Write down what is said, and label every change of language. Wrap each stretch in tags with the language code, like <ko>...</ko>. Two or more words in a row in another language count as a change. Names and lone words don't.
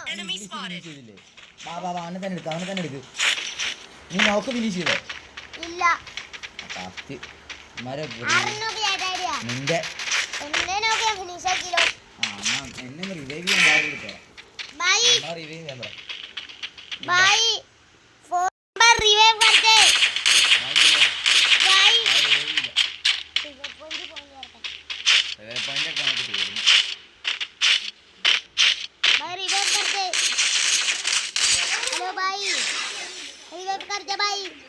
<ml>ചെയ്തില്ലേ അവനെ തന്നെ എടുക്ക് നീ നോക്ക് ഫിനിഷ് ചെയ്തോ ഇല്ല. ഫസ്റ്റ് ആരെന്നൊക്കെ ചേട്ടാ നിന്റെ എന്നെ നോക്കിയാ ഫിനിഷ് ആക്കിലോ. എന്നെ റിവൈവ് ചെയ്യാൻ എടുത്തോ ബൈ റിവൈവ് ചെയ്യാൻ പറ</ml> <hi>ബൈ. 4 नंबर रिवाइव करते भाई. भाई रिवाइव करते. हेलो भाई रिवाइव करते भाई.</hi>